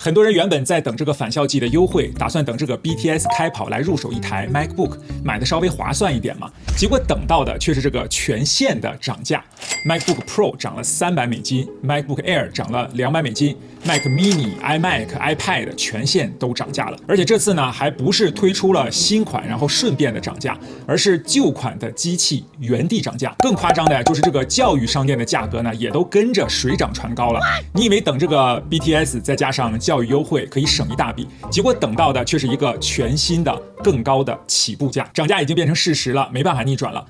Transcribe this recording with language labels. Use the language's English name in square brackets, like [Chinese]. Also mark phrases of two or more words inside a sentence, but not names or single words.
[Chinese] 很多人原本在等這個返校季的優惠，打算等這個 BTS 開跑來入手一台 MacBook， 買的稍微划算一點嘛。結果等到的卻是這個全線的漲價 ，MacBook Pro 漲了$300 ，MacBook Air 漲了$200 ，Mac Mini、iMac、iPad 全線都漲價了。而且這次呢，還不是推出了新款，然後順便的漲價，而是舊款的機器原地漲價。更誇張的就是這個教育商店的價格呢，也都跟着水漲船高了。你以為等這個 BTS 再加上教育優惠可以省一大筆，結果等到的卻是一個全新的更高的起步價，漲價已經變成事實了，沒辦法逆轉了。